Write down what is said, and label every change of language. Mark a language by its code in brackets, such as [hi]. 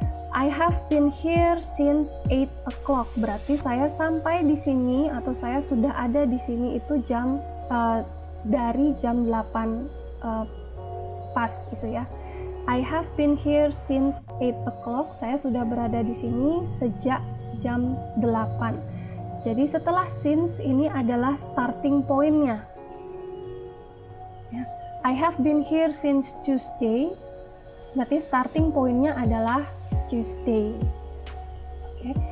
[en] I have been here since 8 o'clock. [id] Berarti saya sampai di sini atau saya sudah ada di sini itu dari jam 8 pas itu ya. [en] I have been here since 8 o'clock. [id] Saya sudah berada di sini sejak jam 8. Jadi setelah since ini adalah starting point-nya. Ya. [en] I have been here since Tuesday. [id] Berarti starting point-nya adalah Tuesday. Okay.